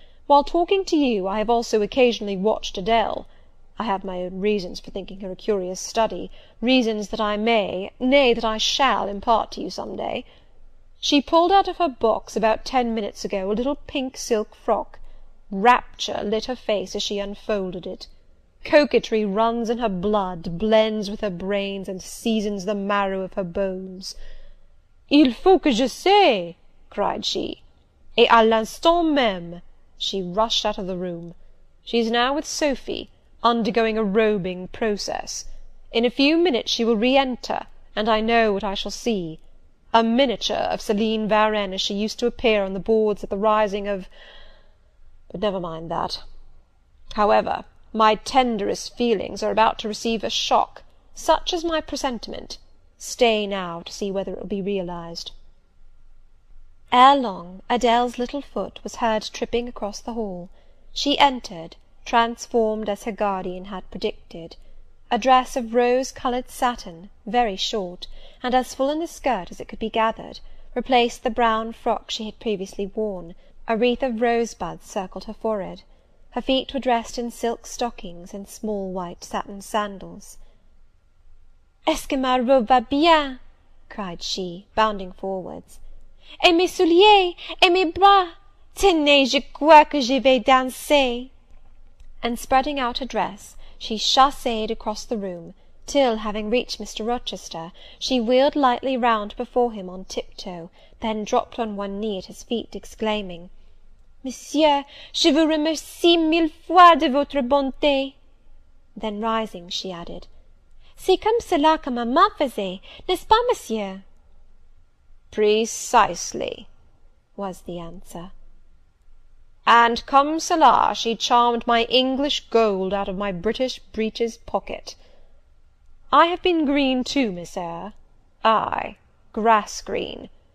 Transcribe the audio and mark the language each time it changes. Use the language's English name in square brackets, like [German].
[English] While talking to you, I have also occasionally watched Adele. I have my own reasons for thinking her a curious study, reasons that I may, nay, that I shall impart to you some day. She pulled out of her box about 10 minutes ago a little pink silk frock. Rapture lit her face as she unfolded it. Coquetry runs in her blood, blends with her brains, and seasons the marrow of her bones. [French] Il faut que je sais, [English] cried she, [French] et à l'instant même [English] she rushed out of the room. She is now with Sophy, undergoing a robing process. In a few minutes she will re-enter, and I know what I shall see. A miniature of Céline Varenne as she used to appear on the boards at the rising of... but never mind that. However, my tenderest feelings are about to receive a shock. Such is my presentiment. Stay now to see whether it will be realized. Ere long, Adele's little foot was heard tripping across the hall. She entered, transformed as her guardian had predicted. A dress of rose-coloured satin, very short, and as full in the skirt as it could be gathered, replaced the brown frock she had previously worn. A wreath of rosebuds circled her forehead. Her feet were dressed in silk stockings and small white satin sandals. [French] "Est-ce que ma robe va bien?" [English] cried she, bounding forwards. [French] "Et mes souliers, et mes bras! Tenez, je crois que je vais danser!" [English] And spreading out her dress, she chassed across the room, till, having reached Mr. Rochester, she wheeled lightly round before him on tiptoe, then dropped on one knee at his feet, exclaiming, [French] "Monsieur, je vous remercie mille fois de votre bonté." [English] Then rising, she added, [French] "C'est comme cela que maman faisait, n'est-ce pas, monsieur?" [English] "Precisely," was the answer. "And [French] comme cela [English] she charmed my English gold out of my British breeches pocket. I have been green too, Miss Eyre, ay, grass green.